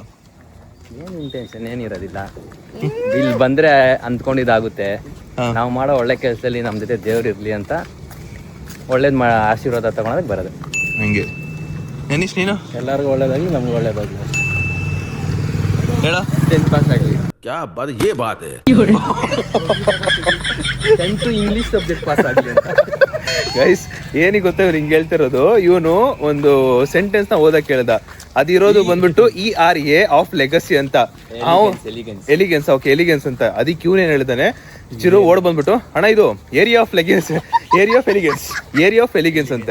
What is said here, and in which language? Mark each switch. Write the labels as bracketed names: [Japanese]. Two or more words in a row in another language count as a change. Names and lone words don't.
[Kannada] ಏನು ಇಂಟೆನ್ಷನ್ ಏನಿರೋದಿಲ್ಲ. ಇಲ್ಲಿ ಬಂದ್ರೆ ಅಂದ್ಕೊಂಡಿದ್ದಾಗುತ್ತೆ. ನಾವು ಮಾಡೋ ಒಳ್ಳೆ ಕೆಲಸದಲ್ಲಿ ನಮ್ಮ ಜೊತೆ ದೇವ್ರು ಇರ್ಲಿ ಅಂತ ಒಳ್ಳೇದು ಆಶೀರ್ವಾದ ತಗೊಳೋದಕ್ಕೆ ಬರೋದು. ಹಂಗೆ ನೆನೀಶ್ ನೀನು ಎಲ್ಲರಿಗೂ ಒಳ್ಳೇದಾಗಲಿ, ನಮ್ಗೆ ಒಳ್ಳೇದಾಗಲಿ. ಹೇಳ 10th ಪಾಸ್ ಆಗಲಿ. [Hindi] क्या बात, ये बात है. [Kannada] 10th [English] English subject [Kannada] ಪಾಸ್ ಆಗಲಿ ಅಂತ. ಗೈಸ್ ಏನಿಗೆ ಗೊತ್ತಾ ಇವ್ರು ಹಿಂಗೆ ಹೇಳ್ತಿರೋದು, ಇವನು ಒಂದು ಸೆಂಟೆನ್ಸ್ ನ ಓದಕ್ಕೆ ಹೇಳ್ದ, ಅದಿರೋದು ಬಂದ್ಬಿಟ್ಟು [English] era of legacy [Kannada] ಅಂತ, ಎಲಿಗೆನ್ಸ್. ಓಕೆ, ಎಲಿಗೆನ್ಸ್ ಅಂತ. ಅದಕ್ಕೆ ಇವನು ಏನ್ ಹೇಳ್ತಾನೆ, ಚಿರು ಓಡ್ ಬಂದ್ಬಿಟ್ಟು ಅಣ್ಣ ಇದು [English] area of legence, area of elegance [Kannada] ಅಂತ.